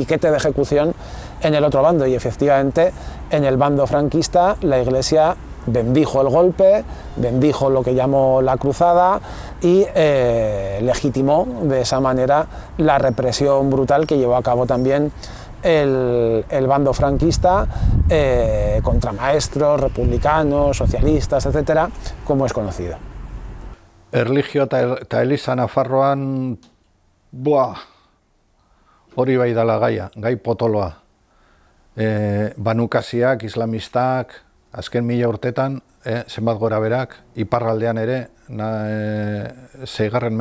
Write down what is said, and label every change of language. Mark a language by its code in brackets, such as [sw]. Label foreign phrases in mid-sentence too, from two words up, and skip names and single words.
[es] piquete de ejecución en el otro bando, y efectivamente en el bando franquista la Iglesia bendijo el golpe, bendijo lo que llamó la cruzada y legitimó de esa manera la represión brutal que llevó a cabo también el bando franquista contra maestros, republicanos, socialistas, etcétera, como es conocido. [eu] Erlijio eta Eliza Nafarroan, hori bai dala gaia, gai potoloa. Banukasiak, islamistak, Azken 1000 urtetan, zenbat gora berak, iparraldean ere, 6.